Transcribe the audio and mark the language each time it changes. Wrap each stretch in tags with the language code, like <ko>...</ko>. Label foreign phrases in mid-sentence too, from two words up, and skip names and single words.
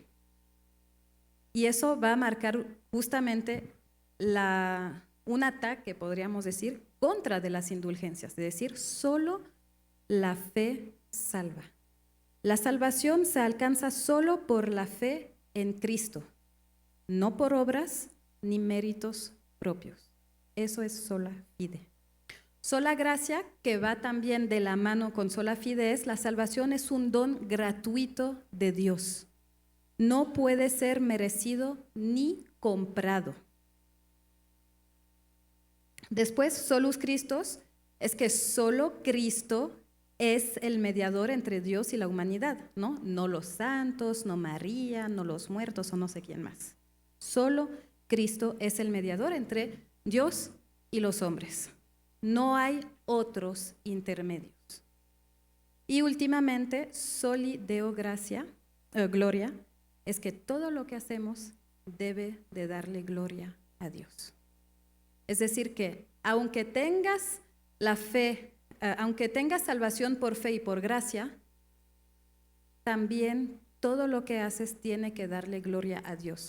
<es>Y eso va a marcar justamente un ataque, podríamos decir, contra de las indulgencias, es decir, solo la fe salva. La salvación se alcanza solo por la fe en Cristo, no por obras ni méritos propios. Eso es</es> <la>sola fide.</la> <es>Sola gracia, que va también de la mano con</es> <la>sola fide,</la> <es>es la salvación es un don gratuito de Dios. No puede ser merecido ni comprado. Después,</es> <la>solus Christus,</la> <es>es que solo Cristo es el mediador entre Dios y la humanidad, ¿no? No los santos, no María, no los muertos o no sé quién más. Solo Cristo es el mediador entre Dios y los hombres. No hay otros intermedios. Y últimamente,</es> <la>soli Deo gloria,</la> <es>es que todo lo que hacemos debe de darle gloria a Dios. Es decir que aunque tengas la fe, aunque tengas salvación por fe y por gracia, también todo lo que haces tiene que darle gloria a Dios.</es>